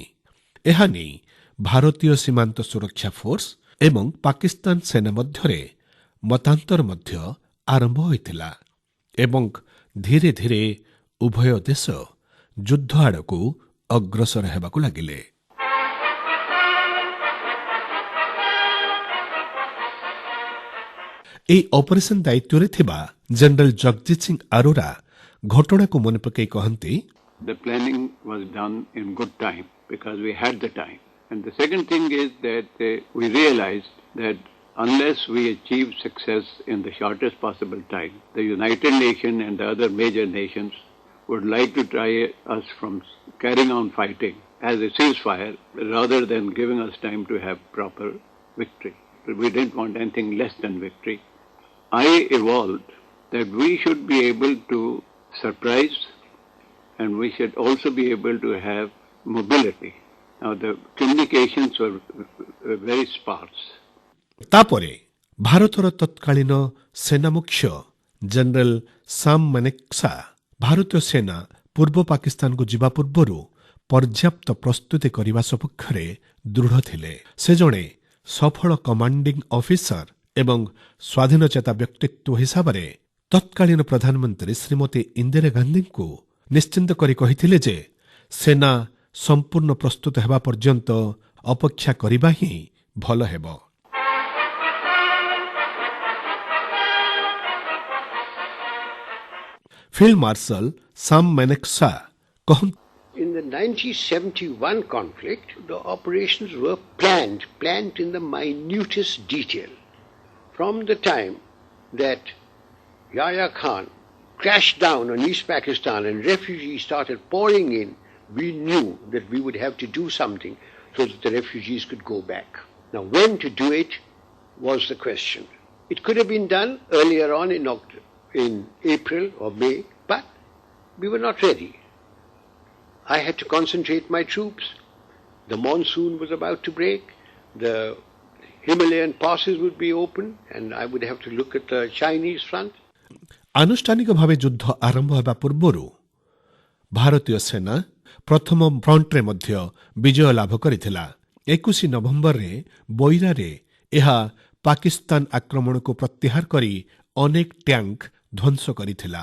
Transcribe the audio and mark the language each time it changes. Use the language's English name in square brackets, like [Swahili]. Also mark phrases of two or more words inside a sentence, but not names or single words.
[Odia] ଏହା ନେଇ ଭାରତୀୟ ସୀମାନ୍ତ ସୁରକ୍ଷା ଫୋର୍ସ ଏବଂ ପାକିସ୍ତାନ ସେନା ମଧ୍ୟରେ ମତାନ୍ତର ମଧ୍ୟ ଆରମ୍ଭ ହୋଇଥିଲା ଏବଂ ଧୀରେ ଧୀରେ ଉଭୟ ଦେଶ ଯୁଦ୍ଧ ଆଡ଼କୁ ଅଗ୍ରସର ହେବାକୁ ଲାଗିଲେ। ଏହି ଅପରେସନ ଦାୟିତ୍ୱରେ ଥିବା ଜେନେରାଲ ଜଗଜିତ ସିଂ ଆରୋରା ଘଟଣାକୁ ମନେ ପକାଇ କହନ୍ତି, [English] The planning was done in good time because we had the time. And the second thing is that we realized that unless we achieve success in the shortest possible time, the United Nations and the other major nations would like to try us from carrying on fighting as a ceasefire rather than giving us time to have proper victory. We didn't want anything less than victory. I evolved that we should be able to surprise and we should also be able to have mobility. Now the communications were very sparse. [Odia] ତାପରେ ଭାରତର ତତ୍କାଳୀନ ସେନା ମୁଖ୍ୟ ଜେନେରାଲ ସାମ୍ ମାନେକ୍ସା ଭାରତୀୟ ସେନା ପୂର୍ବ ପାକିସ୍ତାନକୁ ଯିବା ପୂର୍ବରୁ ପର୍ଯ୍ୟାପ୍ତ ପ୍ରସ୍ତୁତି କରିବା ସପକ୍ଷରେ ଦୃଢ଼ ଥିଲେ। ସେ ଜଣେ ସଫଳ [English] commanding officer [Odia] ଏବଂ ସ୍ୱାଧୀନଚେତା ବ୍ୟକ୍ତିତ୍ୱ ହିସାବରେ ତତ୍କାଳୀନ ପ୍ରଧାନମନ୍ତ୍ରୀ ଶ୍ରୀମତୀ ଇନ୍ଦିରା ଗାନ୍ଧୀଙ୍କୁ ନିଶ୍ଚିନ୍ତ କରି କହିଥିଲେ ଯେ ସେନା ସମ୍ପୂର୍ଣ୍ଣ ପ୍ରସ୍ତୁତ ହେବା ପର୍ଯ୍ୟନ୍ତ ଅପେକ୍ଷା କରିବା ହିଁ ଭଲ ହେବ। [English] Field Marshal [Odia] ସାମ୍ ମାନେକ୍ସା କହନ୍ତି, [English] In the 1971 conflict, the operations were planned in the minutest detail. From the time that Yahya Khan crashed down on East Pakistan and refugees started pouring in, we knew that we would have to do something so that the refugees could go back. Now, when to do it was the question. It could have been done earlier on in April or May, but we were not ready. I had to concentrate my troops. The monsoon was about to break. The Himalayan passes would be open, and I would have to look at the Chinese front. [Odia] ଆନୁଷ୍ଠାନିକ ଭାବେ ଯୁଦ୍ଧ ଆରମ୍ଭ ହେବା ପୂର୍ବରୁ ଭାରତୀୟ ସେନା ପ୍ରଥମ ଫ୍ରଣ୍ଟରେ ମଧ୍ୟ ବିଜୟ ଲାଭ କରିଥିଲା। 21 ନଭେମ୍ବରରେ ବୋଇରାରେ ଏହା ପାକିସ୍ତାନ ଆକ୍ରମଣକୁ ପ୍ରତ୍ୟାହାର କରି ଅନେକ ଟ୍ୟାଙ୍କ ଧ୍ୱଂସ କରିଥିଲା।